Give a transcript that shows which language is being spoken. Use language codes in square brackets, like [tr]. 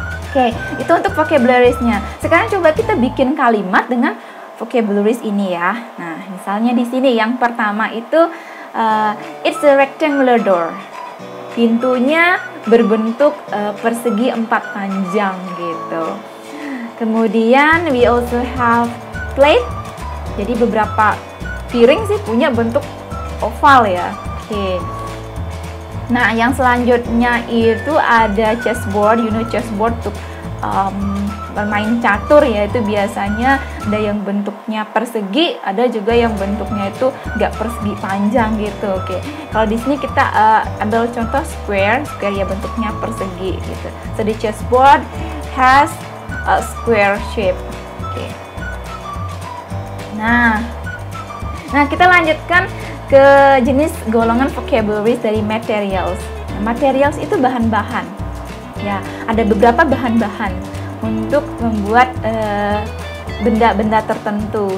[id] Oke, itu untuk vocabularies-nya. Sekarang coba kita bikin kalimat dengan vocabularies ini ya. Nah, misalnya di sini yang pertama itu [en] it's a rectangular door. [id] pintunya berbentuk persegi 4 panjang gitu. [en] Kemudian we also have plate. [id] Jadi beberapa piring sih punya bentuk oval ya. Oke. Nah, yang selanjutnya itu ada chessboard. You know chessboard untuk bermain catur ya, itu biasanya ada yang bentuknya persegi, ada juga yang bentuknya itu nggak persegi panjang gitu. Oke, kalau di sini kita ambil contoh square ya bentuknya persegi gitu. [en] So the chessboard has a square shape. Oke. [id] Nah kita lanjutkan ke jenis golongan vocabularies dari materials. Materials itu bahan-bahan. Ya, ada beberapa bahan-bahan untuk membuat benda-benda tertentu.